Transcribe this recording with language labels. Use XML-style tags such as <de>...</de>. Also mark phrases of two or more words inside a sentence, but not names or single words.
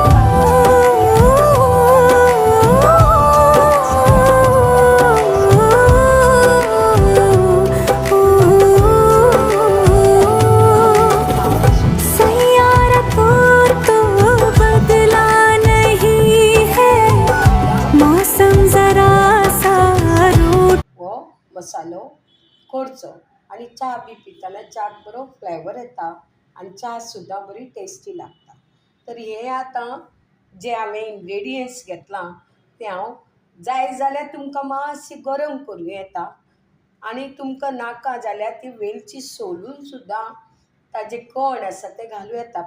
<hi>सैयारा तो बदला नहीं है, मौसम जरा सा रूठ</hi> <kok>व मसालो करचो आणि च्या बी पिताना च्याक बरो फ्लेवर येता आणि च्या सुद्दां बरी टेस्टी लागता. तर हे आतां जे हांवें इन्ग्रेडियंट्स घेतलां ते हांव जाय जाल्यार तुमकां मातशी गरम करूं येता, आनी तुमकां नाका जाल्यार ती वेलची सोलून सुद्दां ताजे कण आसा ते घालूं येता.</kok>